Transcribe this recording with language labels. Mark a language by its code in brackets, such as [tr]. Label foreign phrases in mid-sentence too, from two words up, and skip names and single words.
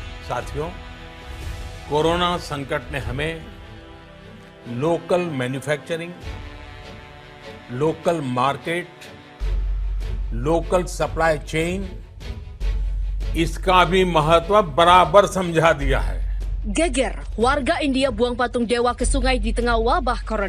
[hi] साथियों, कोरोना संकट ने हमें [en] local manufacturing, local market, local supply chain, [hi] इसका भी महत्व बराबर समझा दिया है. [id] Geger, warga India buang patung dewa ke sungai di tengah wabah corona.